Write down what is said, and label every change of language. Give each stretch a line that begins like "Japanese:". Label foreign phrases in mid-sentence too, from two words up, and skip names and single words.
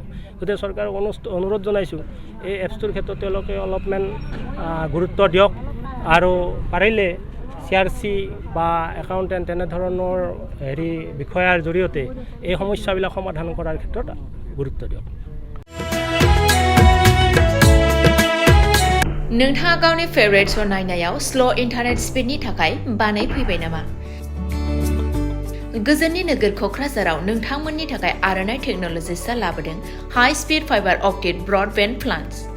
Assamese: গতিকে চৰকাৰক অনুৰোধ জনাইছোঁ এই এপছটোৰ ক্ষেত্ৰত তেওঁলোকে অলপমান গুৰুত্ব দিয়ক আৰু পাৰিলে CRC বা একাউণ্টেণ্ট তেনেধৰণৰ বিষয়াৰ জৰিয়তে এই সমস্যাবিলাক সমাধান কৰাৰ ক্ষেত্ৰত গুৰুত্ব দিয়ক।
Bodo: नोंथाङा गावनि
English: favourite show
Bodo: नायनायाव
English: slow internet speed
Bodo: थाखाय बानाय फैबाय नामा? गोजोननि नोगोर क'क्राझाराव नोंथांमोननि थाखाय आर'नाइ टेक्न'लजिसआ लाबोदों
English: high speed fibre optic broadband plans.